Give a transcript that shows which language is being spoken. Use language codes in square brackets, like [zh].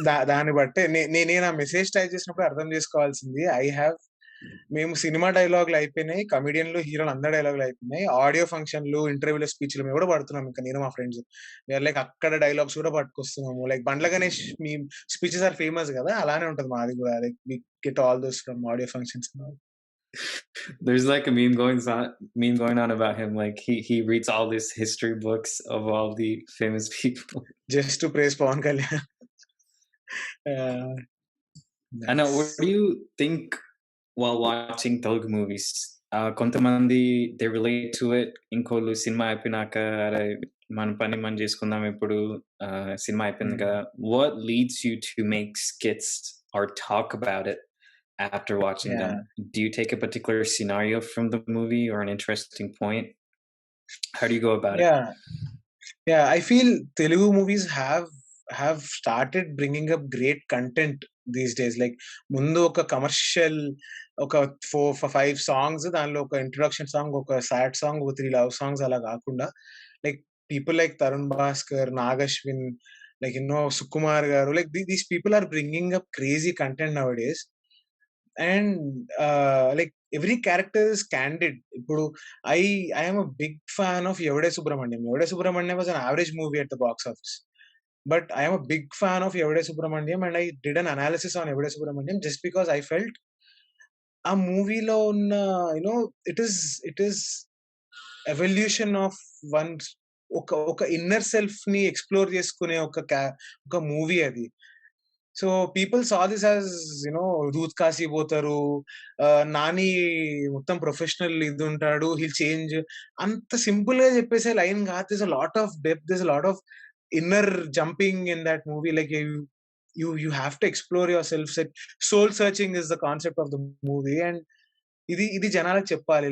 [te] దాన్ని బట్టే నేను ఆ మెసేజ్ టైప్ చేసినప్పుడు అర్థం చేసుకోవాల్సింది, మేము సినిమా డైలాగులు అయిపోయినాయి, కమెడియన్లు, హీరోలు అందరు డైలాగులు అయిపోయినాయి, ఆడియో ఫంక్షన్లు, ఇంటర్వ్యూల స్పీచ్లు మేము కూడా పడుతున్నాం. ఇంకా నేను మా ఫ్రెండ్స్ లైక్ అక్కడ డైలాగ్స్ కూడా పట్టుకొస్తున్నాము. Like Bandla Ganesh మీ [en] speeches are famous [te] కదా, అలానే ఉంటది మాది కూడా. [en] Like we get all those from audio functions. There's like a meme going on about him. Like he reads all these history books of all the famous people just to praise Pawan Kalyan. I know. What do you think while watching Telugu movies? [te] కొంతమంది [en] they relate to it. [te] ఇంకోళ్ళు cinema అయిపోయినాక అరే మన పని మనం చేసుకుందాం ఇప్పుడు, cinema అయిపోయింది కదా. [en] What leads you to make skits or talk about it after watching them? Do you take a particular scenario from the movie or an interesting point? How do you go about it? I feel Telugu movies have started bringing up great content these days. [te] Like ముందు ఒక commercial ఒక 4-5 songs, దానిలో ఒక introduction song, ఒక sad song, ఒక 3 love songs అలా కాకుండా, like people like Tarun Bhaskar, Nag Ashwin, like Sukumar గారు, [en] Like these people are bringing up crazy content now days. And like every character is candid. [te] ఇప్పుడు [en] I am a big fan of Evade Subramaniam. Evade Subramaniam was an average movie at the box office, but I am a big fan of Evade Subramaniam, and I did an analysis on Evade Subramaniam just because I felt [te] ఆ మూవీలో ఉన్న [en] it is evolution of one, [te] ఒక inner self ని explore చేసుకునే ఒక movie అది. [en] so people saw this as [te] దూత్ కాసి పోతారు, నాని మొత్తం ప్రొఫెషనల్ ఇది ఉంటాడు, హిల్ చేంజ్, అంత సింపుల్ గా చెప్పేసే లైన్ కాదు. [en] This a lot of depth, this a lot of inner jumping in that movie. Like you have to explore yourself. Soul searching is the concept of the movie, and [te] ఇది జనాలకు చెప్పాలి.